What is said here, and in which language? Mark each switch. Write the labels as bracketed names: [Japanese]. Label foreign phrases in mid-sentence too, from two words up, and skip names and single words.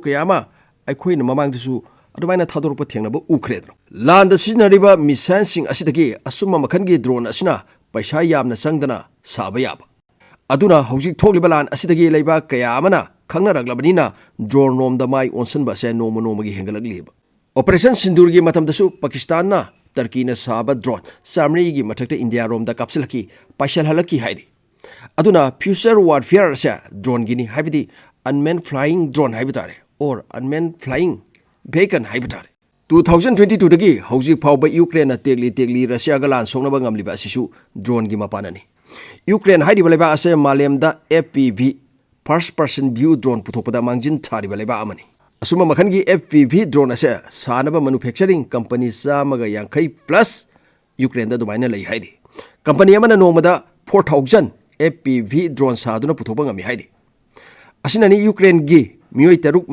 [Manipuri] kayama akhoi na mamang disu adumaina thador pa thengna ba ukredro land sinariba mission sing asidagi asuma makhan gi drone asina paisa yamna sangdana saba yaba aduna hojik thokliba land asidagi leiba kaya amana khangna raglabani drone rom da mai onsan ba se nomo nomo gi hengalagli Operation Sindur gi matam dasu Pakistan na Turkey na saba drone Samri gi mathakta India rom da kapsilaki paishal halaki haidi aduna [English] future warfare [Manipuri] sa drone gini habidi [English] unmanned flying drone [Manipuri] haibitare or [English] unmanned flying vehicle [Manipuri] haibitare 2022 dagi hauji phawba Ukraine na tegli Russia ga lan songna ba ngamli ba sisu drone gi mapanani Ukraine haidi baleba ase malem da [English] FPV first person view drone [Manipuri] puthopada mangjin thari baleba amani Asuma makhangi [English] FPV drone [Manipuri] ase sanaba [English] manufacturing company [Manipuri] samaga yankai plus Ukraine da dumaina lai haidi company amana nomada 4000 [English] FPV drone [Manipuri] saduna puthoba ngami haidi asinani Ukraine gi mioi taruk